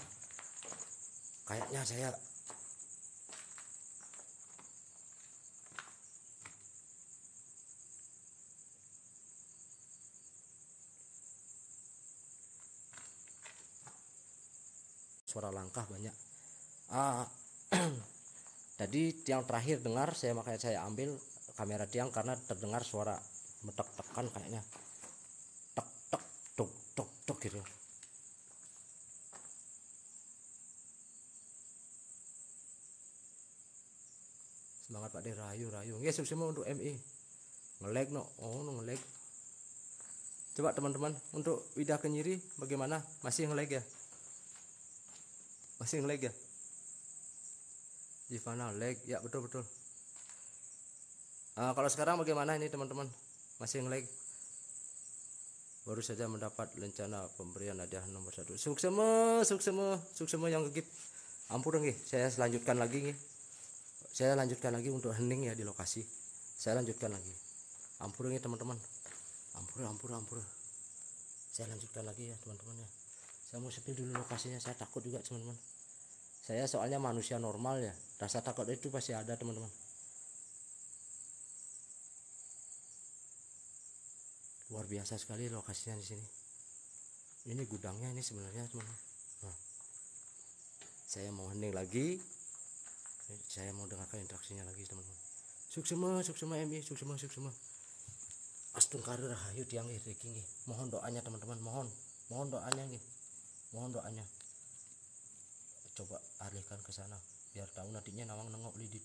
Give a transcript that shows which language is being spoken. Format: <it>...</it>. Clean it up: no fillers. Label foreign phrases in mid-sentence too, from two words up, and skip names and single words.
<id>Kayaknya saya suara langkah banyak. Tadi tiang terakhir dengar, makanya saya ambil kamera tiang karena terdengar suara metek-tekan kayaknya. Tek tek tuk tuk tuk gitu. Semangat Pak De, rayu rayu. Ya semua untuk MI. Ngelag no. Oh, no ngelag. Coba teman-teman untuk Wida Kenyiri bagaimana? Masih ngelag ya? Masih ngelag ya? Gimana lag? Ya betul betul. Kalau sekarang bagaimana ini teman-teman? Masih ngelag? Baru saja mendapat rencana pemberian hadiah nomor 1.</id> <ban>Suksema yang gegit. Ampun nggih,</ban> <id>saya lanjutkan lagi nggih. Saya lanjutkan lagi untuk hening ya di lokasi. Saya lanjutkan lagi.</id> <ban>Ampun nggih</ban> <id>teman-teman. Ampun. Saya lanjutkan lagi ya teman-teman ya. Saya mau spill dulu lokasinya, saya takut juga teman-teman. Saya soalnya manusia normal ya, rasa takut itu pasti ada teman-teman. Luar biasa sekali lokasinya di sini. Ini gudangnya ini sebenarnya teman-teman. Nah, saya mau hening lagi. Saya mau dengarkan interaksinya lagi teman-teman.</id> <ban>Suksema MI, suksema. Astun karir rahayu tiang iki nggih.</ban> <id>Mohon doanya teman-teman, mohon doanya nggih. Mohon doanya. Coba alihkan ke sana biar tahu nantinya nawang nengok di situ.</id>